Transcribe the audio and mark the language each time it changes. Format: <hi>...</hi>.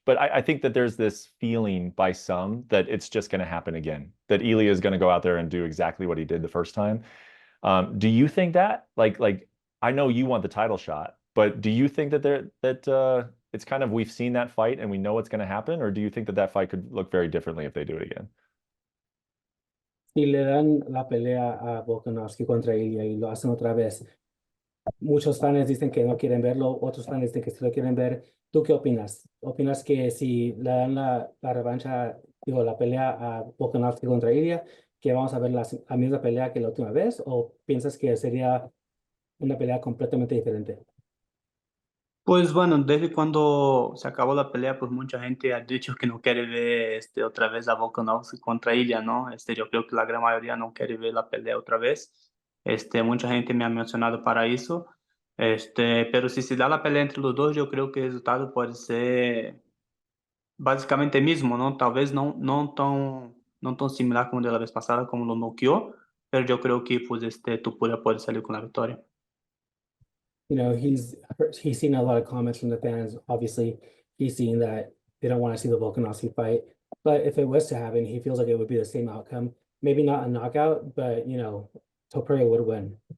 <en>But I think that there's this feeling by some that it's just going to happen again, that Ilya is going to go out there and do exactly what he did the first time. Do you think that? Like I know you want the title shot, but do you think that it's kind of we've seen that fight and we know what's going to happen, or do you think that that fight could look very differently if they do it again?</en> <es>Si le dan la pelea a Volkanovski contra Ilya y lo hacen otra vez, muchos fans dicen que no quieren verlo, otros fans dicen que sí lo quieren ver. ¿Tú qué opinas? ¿Opinas que si le dan la revancha, digo, la pelea a Volkanovski contra Ilya, que vamos a ver la misma pelea que la última vez? ¿O piensas que sería una pelea completamente diferente? Pues bueno, desde cuando se acabó la pelea, pues mucha gente ha dicho que no quiere ver otra vez a Volkanovski contra Ilya, ¿no? Yo creo que la gran mayoría no quiere ver la pelea otra vez. Mucha gente me ha mencionado para eso. Pero si se da la pelea entre los dos, yo creo que el resultado puede ser básicamente el mismo, ¿no? Tal vez no tan no tan similar como de la vez pasada, como lo noqueó, pero yo creo que pues Topuria puede salir con la victoria.</es> <en>You know, he's seen a lot of comments from the fans. Obviously, he's seen that they don't want to see the Volkanovski fight. But if it was to happen, he feels like it would be the same outcome. Maybe not a knockout, but you know, Topuria would win.</en>